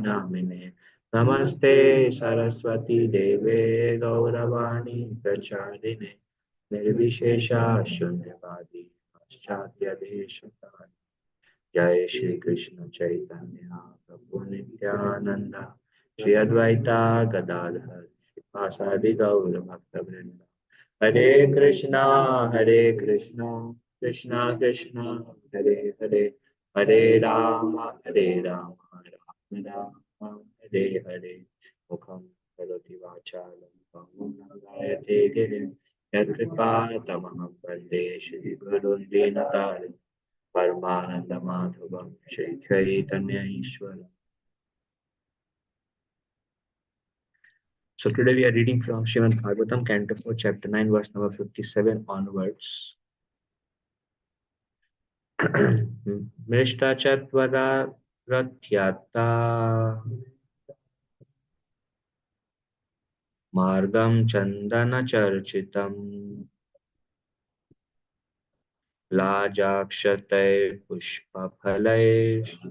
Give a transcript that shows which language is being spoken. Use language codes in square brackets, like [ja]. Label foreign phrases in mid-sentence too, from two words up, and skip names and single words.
[sa] नामिने नमस्ते सरस्वती देवे गौरवाणी प्रचारिणे निर्विशेषा शून्यवादी पाश्चात्य देशकाल जय श्री कृष्ण चैतन्य प्रभु नित्यानंद श्री अद्वैता गदाधर श्रीवासादि गौर भक्तवृंद हरे कृष्णा कृष्णा कृष्णा हरे हरे हरे राम राम राम हरे हरे मुखं करोति वाचालं पङ्गुं गायते गिरिं यत्कृपातमहं वन्दे श्रीगुरुं दीनतारिणं परमानन्दमाधवं श्री चैतन्य ईश्वरम्. [en] So today we are reading from Srimad Bhagavatam, Canto 4, Chapter 9, verse number 57 onwards. [sa] मृष्ट चत्वर रथ्यात मार्गं चन्दन चर्चितम् लाजाक्षतैः पुष्प फलैः